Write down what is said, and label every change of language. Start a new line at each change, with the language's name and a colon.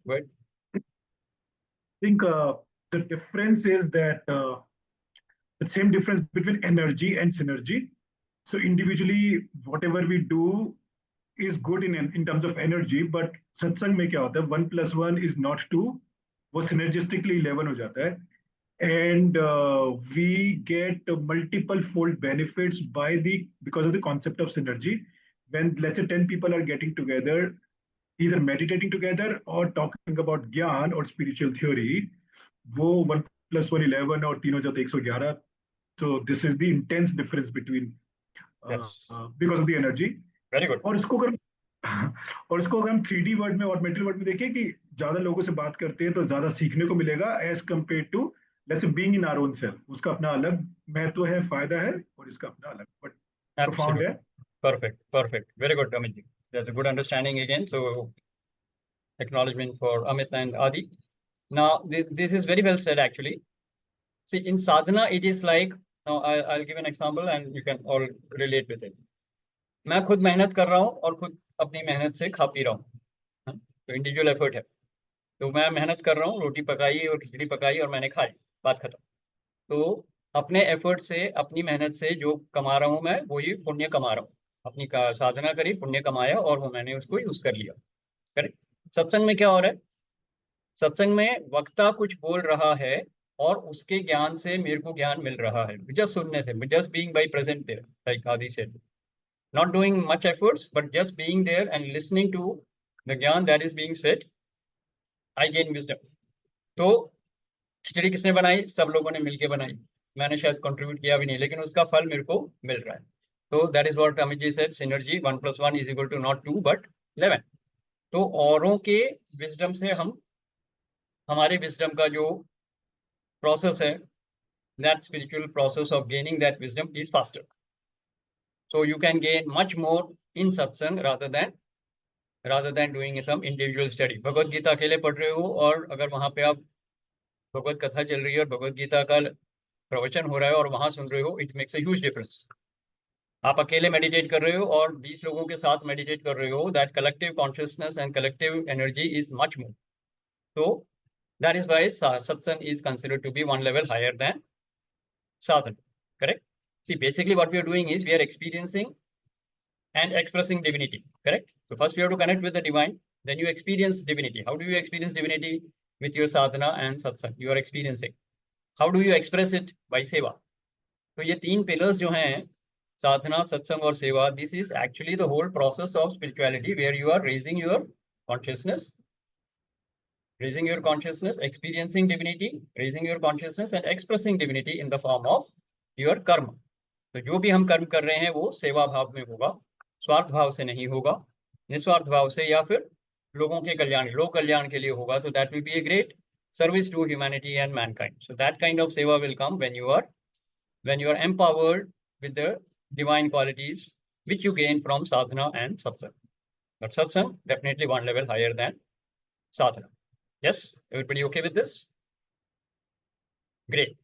English: Go ahead. I think the difference is that the same difference between energy and synergy. So individually, whatever we do is good in terms of energy, but satsang
Hindi: में क्या होता है?
English: 1 + 1 is not 2.
Hindi: वो synergistically 11 हो जाता है.
English: And we get multiple fold benefits because of the concept of synergy. When let's say 10 people are getting together, either meditating together or talking about gyan or spiritual theory,
Hindi: वो 1 + 1 11 और 3 हो जाता है 111.
English: So this is the intense difference between because of the energy. Very good.
Hindi: और इसको अगर हम 3D वर्ड में और मेटल वर्ड में देखें कि ज्यादा लोगों से बात करते हैं तो ज्यादा सीखने को मिलेगा
English: as compared to let's say being in our own self.
Hindi: उसका अपना अलग महत्व है, फायदा है, और इसका अपना अलग,
English: but profound
Hindi: है.
English: Perfect. Very good, Amit ji. There's a good understanding again. So acknowledgement for Amit and Adi. Now this is very well said actually. See, in sadhana it is like, now I'll give an example and you can all relate with it.
Hindi: मैं खुद मेहनत कर रहा हूँ और खुद अपनी मेहनत से खा पी रहा हूँ, तो इंडिविजुअल एफर्ट है. तो मैं मेहनत कर रहा हूँ, रोटी पकाई और खिचड़ी पकाई और मैंने खाई, बात खत्म. तो अपने एफर्ट से, अपनी मेहनत से जो कमा रहा हूँ मैं, वो ही पुण्य कमा रहा हूँ. अपनी साधना करी, पुण्य कमाया और वो मैंने उसको यूज कर लिया. करेक्ट. सत्संग में क्या हो रहा है? सत्संग में वक्ता कुछ बोल रहा है और उसके ज्ञान से मेरे को ज्ञान मिल रहा है, जस्ट सुनने से,
English: Just being by present there, like Aadi said. Not doing much efforts, but just being there and listening to the gyan that is being said, I gain wisdom.
Hindi: तो खिचड़ी किसने बनाई? सब लोगों ने मिलके बनाई. मैंने शायद कंट्रीब्यूट किया भी नहीं, लेकिन उसका फल मेरे को मिल रहा है.
English: तो that is what Amit ji said, synergy 1 + 1 is equal to not 2 but 11.
Hindi: तो औरों के विजडम से हम हमारे विजडम का जो प्रोसेस है,
English: that spiritual process of gaining that wisdom is faster. So you can gain much more in satsang rather than doing some individual study.
Hindi: Bhagavad Gita अकेले पढ़ रहे हो और अगर वहां पे आप भगवत कथा चल रही है और भगवत गीता का प्रवचन हो रहा है और वहां सुन रहे हो,
English: It makes a huge difference.
Hindi: आप अकेले मेडिटेट कर रहे हो और 20 लोगों के साथ मेडिटेट कर रहे हो,
English: That collective consciousness and collective energy is much more. So that is why satsang is considered to be one level higher than sadhana. Correct? See, basically what we are doing is we are experiencing and expressing divinity. Correct? So first we have to connect with the divine, then you experience divinity. How do you experience divinity? With your sadhana and satsang. You are experiencing. How do you express it? By seva.
Hindi: तो ये तीन pillars जो हैं,
English: sadhana, satsang और seva, this is actually the whole process of spirituality where you are raising your consciousness, experiencing divinity, raising your consciousness and expressing divinity in the form of your karma.
Hindi: तो जो भी हम कर्म कर रहे हैं वो सेवा भाव में होगा, स्वार्थ भाव से नहीं होगा, निस्वार्थ भाव से या फिर लोगों के कल्याण, लोक कल्याण के लिए होगा.
English: तो that will be a great service to humanity and mankind. So that kind of seva will come when you are empowered with the divine qualities which you gain from sadhana and satsang. But satsang definitely one level higher than sadhana. Yes, everybody okay with this? Great.